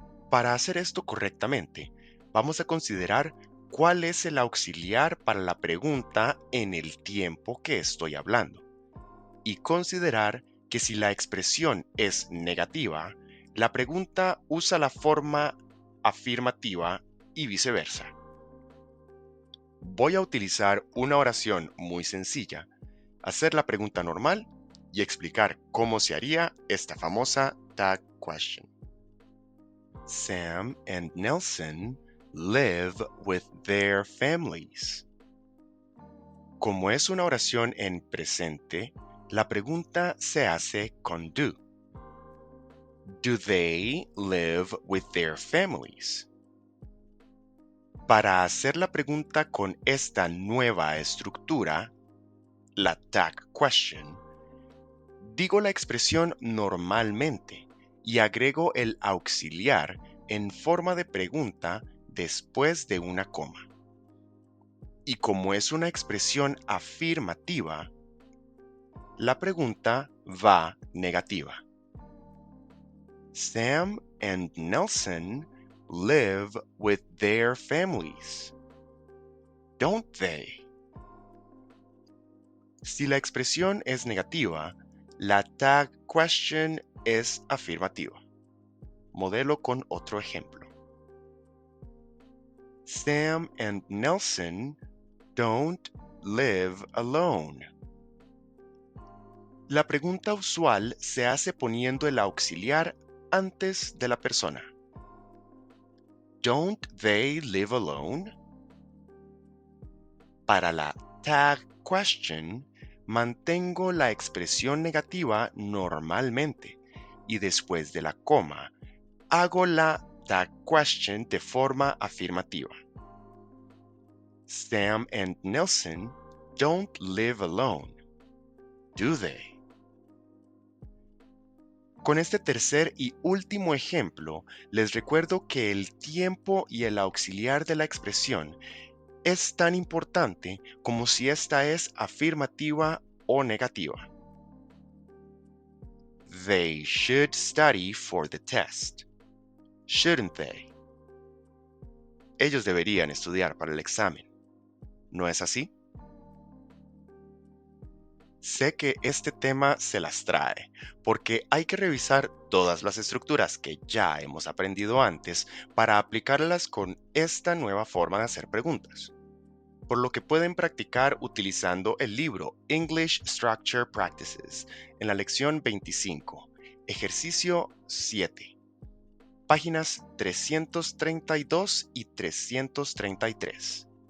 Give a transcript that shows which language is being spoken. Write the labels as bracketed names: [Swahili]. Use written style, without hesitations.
[Spanish] Para hacer esto correctamente, vamos a considerar cuál es el auxiliar para la pregunta en el tiempo que estoy hablando y considerar que si la expresión es negativa, la pregunta usa la forma afirmativa y viceversa. Voy a utilizar una oración muy sencilla, hacer la pregunta normal y explicar cómo se haría esta famosa tag question. [English] Sam and Nelson live with their families. [Spanish] Como es una oración en presente, la pregunta se hace con do. [English] Do they live with their families? [Spanish] Para hacer la pregunta con esta nueva estructura, la tag question, Digo la expresión normalmente y agrego el auxiliar en forma de pregunta después de una coma. Y como es una expresión afirmativa, la pregunta va negativa. [English] Sam and Nelson live with their families, don't they? [Spanish] Si la expresión es negativa, la tag question es afirmativa. Modelo con otro ejemplo. [English] Sam and Nelson don't live alone. [Spanish] La pregunta usual se hace poniendo el auxiliar antes de la persona. [English] Don't they live alone? [Spanish] Para la tag question, mantengo la expresión negativa normalmente y después de la coma, hago la tag question de forma afirmativa. [English] Sam and Nelson don't live alone, do they? [Spanish] Con este tercer y último ejemplo, les recuerdo que el tiempo y el auxiliar de la expresión es tan importante como si esta es afirmativa o negativa. [English] They should study for the test, shouldn't they? [Spanish] Ellos deberían estudiar para el examen, ¿no es así? Sé que este tema se las trae, porque hay que revisar todas las estructuras que ya hemos aprendido antes para aplicarlas con esta nueva forma de hacer preguntas, por lo que pueden practicar utilizando el libro English Structure Practices en la lección 25, ejercicio 7, páginas 332 y 333.